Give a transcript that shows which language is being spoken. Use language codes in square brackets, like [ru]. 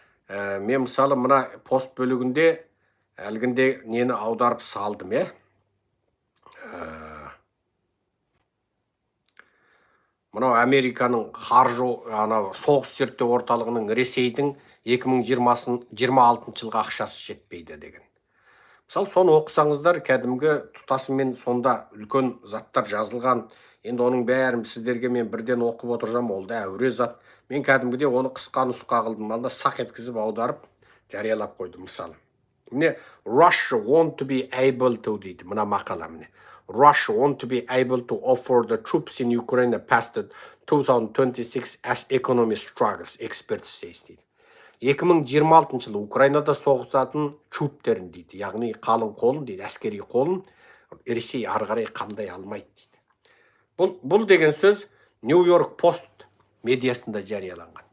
[kk] Мен мысалы мына пост бөлігінде әлгінде нені аударып салдым, Мынау Американың қаржы, соғыс зерттеу орталығының Ресейдің 2026 жылға ақшасы жетпейді деген. Мысалы, соны оқысаңыздар, кәдімгі тұтасымен сонда үлкен заттар жазылған. Енді оның бәрін сіздерге мен бірден оқып отырсам, ол да әуре зат. Мен кәдімгіде оны қысқа нұсқа қылдым, алда сақ еткізіп аударып, жариялап қойдым мысалы. [en] Міне, Russia want to be able to [kk] дейді, мына мақала міне. [en] Russia want to be able to offer the troops in Ukraine past 2026 as economy struggles, experts says [kk] дейді. 2026 жылы Украинада соғысатын труптерін дейді, яғни қалың қолын дейді, әскери қолын Ресей ары қарай қамдай алмайды дейді. Бұл деген сөз New York Post медиасында жарияланған.